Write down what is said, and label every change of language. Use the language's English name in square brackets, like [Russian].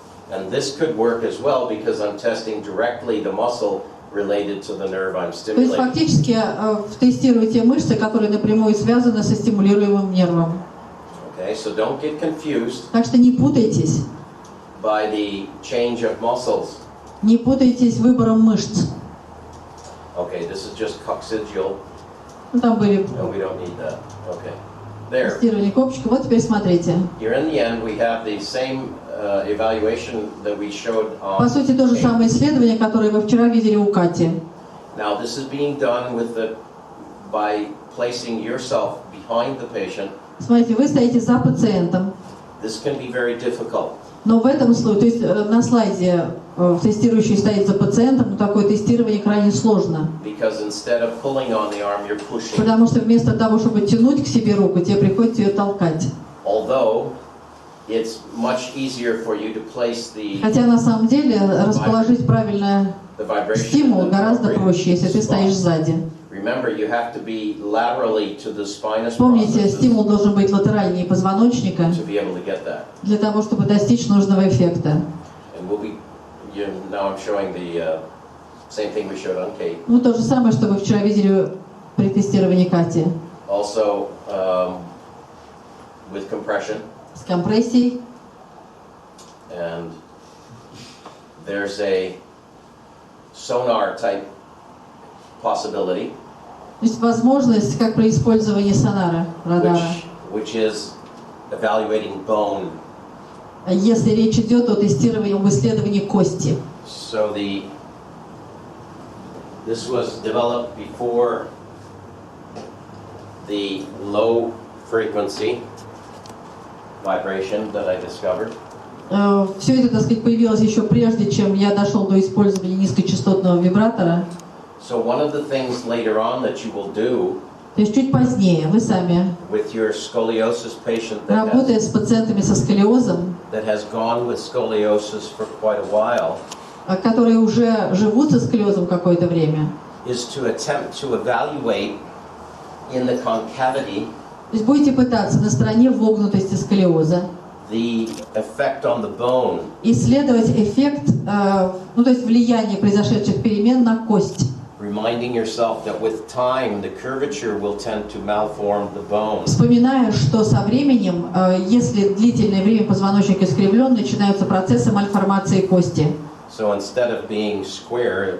[English] And this could work as well because I'm testing directly the muscle related to the nerve I'm [Russian] То есть [English] stimulating. [Russian] фактически тестирую те мышцы, которые напрямую связаны со стимулируемым нервом. [English] Okay, so don't get confused [Russian] Так что не путайтесь. [English] by the change of muscles. [Russian] Не путайтесь выбором мышц. [English] Okay, this is just coccygeal. [Russian] Там были [English] No, we don't need that. Okay. There. [Russian] тестирование копчика. Вот теперь смотрите. [English] Here in the end, we have the same evaluation that we showed on. [Russian] По сути, то же самое исследование, которое вы вчера видели у Кати. [English] Now, this is being done by placing yourself behind the patient. [Russian] Смотрите, вы стоите за пациентом. [English] This can be very difficult. [Russian] Но в этом случае, то есть на слайде тестирующий стоит за пациентом, но такое тестирование крайне сложно. [English] Because instead of pulling on the arm, you're pushing. [Russian] Потому что вместо того, чтобы тянуть к себе руку, тебе приходится ее толкать. [English] Although it's much easier for you to place the [Russian] Хотя на самом деле расположить правильно стимул гораздо проще, если ты стоишь сзади. [English] Remember, you have to be laterally to the spinous [Russian] Помните, [English] processes [Russian] стимул должен быть латеральнее позвоночника [English] to be able to get that. [Russian] для того, чтобы достичь нужного эффекта. [English] And we'll be, now I'm showing the same thing we showed on Kate. [Russian] Ну, то же самое, что вы вчера видели при тестировании Кати. [English] Also, with compression, [Russian] С компрессией. [English] and there's a sonar type possibility, [Russian] То есть возможность, как при использовании сонара, радара. [English] which is evaluating bone. [Russian] Если речь идет о тестировании, об исследовании кости. [English] So this was developed before the low frequency vibration that I discovered. [Russian] Все это, так сказать, появилось еще прежде, чем я дошел до использования низкочастотного вибратора. [English] So one of the things later on that you will do [Russian] То есть чуть позднее вы сами, [English] with your scoliosis patient [Russian] работая с пациентами со сколиозом, [English] that has gone with scoliosis for quite a while, [Russian] которые уже живут со сколиозом какое-то время, [English] is to attempt to evaluate in the concavity [Russian] то есть будете пытаться на стороне вогнутости сколиоза [English] the effect on the bone [Russian] исследовать эффект, ну то есть влияние произошедших перемен на кость. [English] reminding yourself that with time the curvature will tend to malform the bone. [Russian] Вспоминая, что со временем, если длительное время позвоночник искривлен, начинаются процессы мальформации кости. [English] So instead of being square